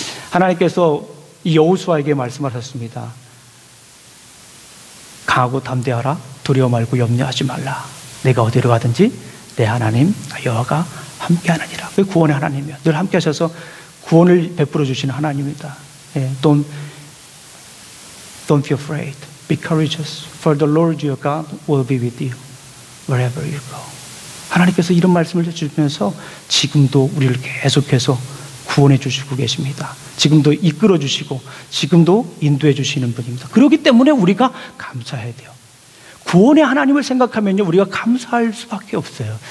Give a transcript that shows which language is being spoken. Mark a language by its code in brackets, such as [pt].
[ko] 하나님께서 이 여호수아에게 말씀하셨습니다. 강하고 담대하라. 두려워 말고 염려하지 말라. 내가 어디로 가든지 내 하나님 여호와가 함께하느니라. 그 구원의 하나님이요, 늘 함께 하셔서 구원을 베풀어 주시는 하나님입니다. [en] Don't be afraid. Be courageous. For the Lord your God will be with you wherever you go. [ko] 하나님께서 이런 말씀을 해주시면서 지금도 우리를 계속해서 구원해 주시고 계십니다. 지금도 이끌어 주시고 지금도 인도해 주시는 분입니다. 그렇기 때문에 우리가 감사해야 돼요. 구원의 하나님을 생각하면요, 우리가 감사할 수밖에 없어요.